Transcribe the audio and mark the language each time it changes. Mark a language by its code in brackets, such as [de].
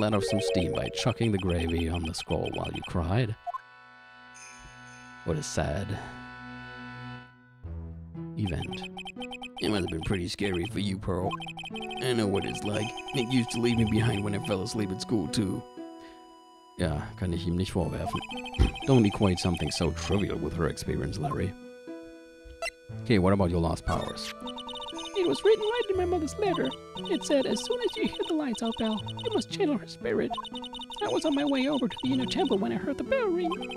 [en] let off some steam by chucking the gravy on the scroll while you cried. What a sad event. It must have been pretty scary for you, Pearl. I know what it's like. Nick used to leave me behind when I fell asleep at school, too. [de] Ja, kann ich ihm nicht vorwerfen. [en] Don't equate something so trivial with her experience, Larry. Okay, what about your lost powers? It was written right in my mother's letter. It said, as soon as you hear the lights out bell, you must channel her spirit. I was on my way over to the inner temple when I heard the bell ring.